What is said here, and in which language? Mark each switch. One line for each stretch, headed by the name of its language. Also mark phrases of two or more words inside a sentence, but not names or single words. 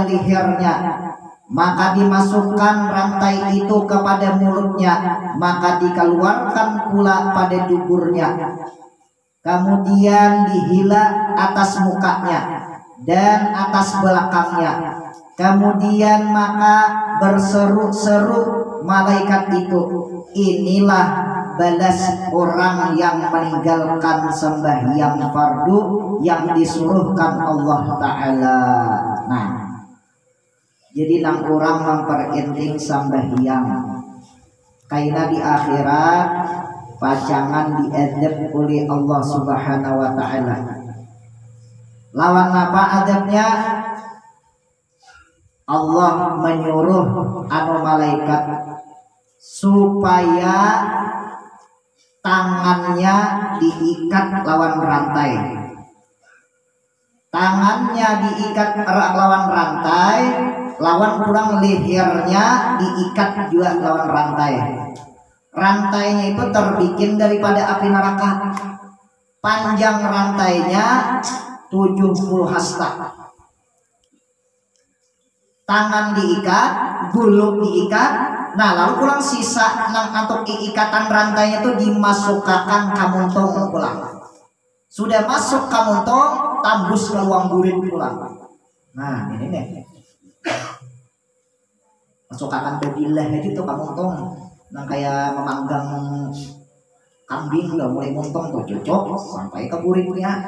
Malay: lehernya, maka dimasukkan rantai itu kepada mulutnya, maka dikeluarkan pula pada duburnya, kemudian dihila atas mukanya dan atas belakangnya, kemudian maka berseru-seru malaikat itu, inilah balas orang yang meninggalkan sembahyang fardu yang disuruhkan Allah Ta'ala.
Banjar: Nah, jadi nang orang mempergenting sembahyang kaina di akhirat pacangan diadab oleh Allah
Arabic: Subhanahu wa taala.
Banjar: Lawan apa adabnya? Allah menyuruh anu malaikat supaya tangannya diikat lawan rantai. Tangannya diikat lawan rantai, lawan pulang lehernya diikat juga lawan rantai. Rantainya itu terbikin daripada api neraka. Panjang rantainya 70 hasta. Tangan diikat, gulung diikat. Nah, lalu pulang sisa untuk ikatan rantainya itu dimasukkan ke muntong pulang. Sudah masuk ke muntong, tambus ke ruang burit pulang. Nah, ini nih.
Indonesian: Masukkan ke bilah gitu ke muntong. Nah, kayak memanggang kambing udah mulai muntong tuh cocok sampai ke buritnya.